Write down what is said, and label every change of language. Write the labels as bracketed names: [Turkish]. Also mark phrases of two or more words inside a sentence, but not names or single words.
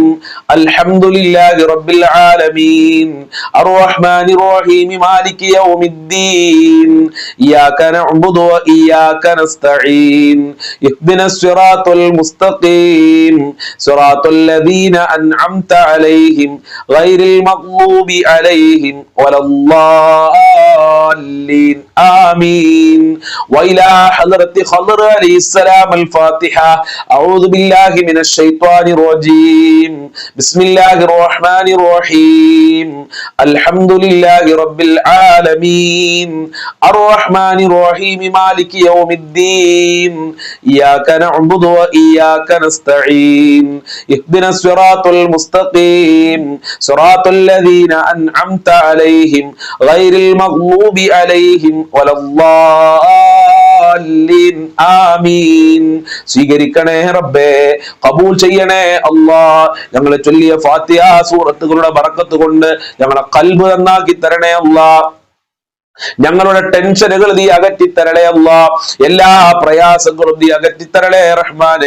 [Arabic] الحمد لله رب العالمين الرحمن الرحيم مالك يوم الدين إياك نعبد وإياك نستعين اهدنا الصراط المستقيم صراط الذين أنعمت عليهم غير المغضوب عليهم ولا الضالين آمين. وإلى حضرة الخضر عليه السلام. الفاتحة. أعوذ بالله من الشيطان الرجيم. بسم الله الرحمن الرحيم. الحمد لله رب العالمين الرحمن الرحيم مالك يوم الدين إياك نعبد وإياك نستعين اهدنا الصراط المستقيم صراط الذين أنعمت عليهم غير المغضوب عليهم ولا الضالين الضالين آمين. [Malayalam] സ്വീകരിക്കണേ റബ്ബേ, ഖബൂൽ ചെയ്യണേ അല്ലാഹ്. ഞങ്ങളെ ചൊല്ലിയ ഫാത്തിഹ സൂറത്തുകളുടെ ബറക്കത്ത് കൊണ്ട് ഞങ്ങളെ ഖൽബ് നന്നാക്കി തരണേ അല്ലാഹ്. ഞങ്ങളുടെ ടെൻഷനുകൾ നീ അകറ്റിത്തരളേ അല്ലാ. എല്ലാ പ്രയാസങ്ങളും നീ അകറ്റിത്തരളേ റഹ്മാനെ.